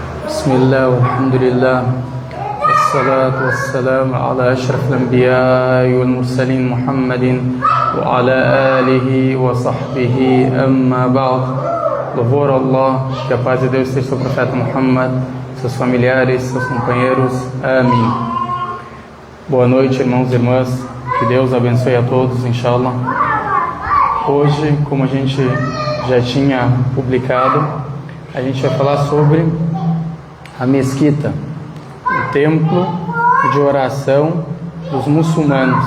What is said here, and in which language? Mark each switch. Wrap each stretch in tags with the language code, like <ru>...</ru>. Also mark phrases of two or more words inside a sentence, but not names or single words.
<ar>بسم الله والحمد لله والصلاة والسلام على أشرف الأنبياء والمرسلين محمد وعلى آله وصحبه أما بعد.</ar> <pt>Louvor a Allah, que a paz de Deus esteja sobre o profeta Muhammad, seus familiares, seus companheiros. Amém. Boa noite, irmãos e irmãs. Que Deus abençoe a todos, inshallah. Hoje, como a gente já tinha publicado, a gente vai falar sobre a mesquita, o templo de oração dos muçulmanos.</pt>